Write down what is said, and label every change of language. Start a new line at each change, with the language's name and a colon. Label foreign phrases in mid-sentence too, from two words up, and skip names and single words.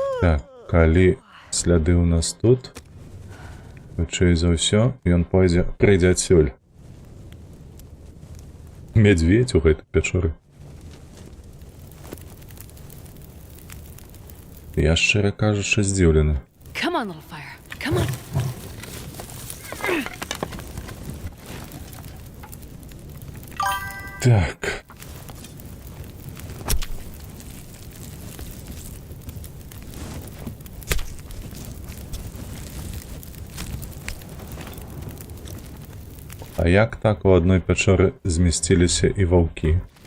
Belarusian: Так, калі сляды ў нас тут, хутчэй за ўсё, ён прыйдзе адсюль. Медведь у гэтай пячоры. Я, шчыра кажучы, здзіўлены.
English: Come on, little fire. Come on.
Belarusian: Так. А як так у адной пячоры змясціліся і ваўкі?